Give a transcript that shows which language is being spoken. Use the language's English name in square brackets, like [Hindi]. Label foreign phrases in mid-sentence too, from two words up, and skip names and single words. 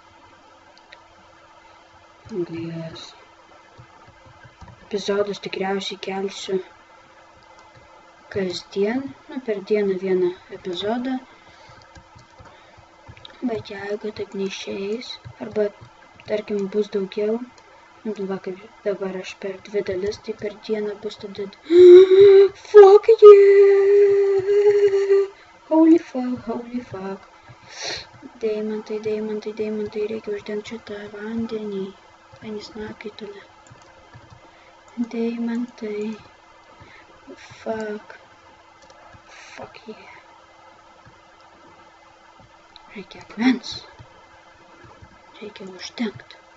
[Lithuanian] Epizodus tikriausiai kelsiu kasdien, per dieną vieną epizodą. Bet jeigu taip neišeis, arba tarkim bus daugiau, va kaip dabar aš per 2 dalis, tai per dieną bus tada... [English] Fuck yeah! Holy fuck. [Lithuanian] Deimantai, reikia uždengti šitą vandenį. Panis nakaitulė. Deimantai. [English] Fuck yeah. [Lithuanian] Reikia akmens. Reikia uždengti.